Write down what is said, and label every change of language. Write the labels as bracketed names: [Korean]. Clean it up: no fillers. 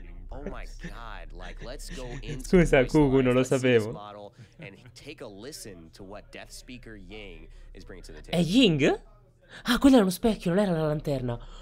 [English] Oh my god, like let's go into [Italian] Scusa, Google, non lo sapevo. [English] And take a listen to what Death Speaker Ying is bringing to the [Italian] È [English] table. Ying? [Italian] Ah, quello era uno specchio, non era la lanterna.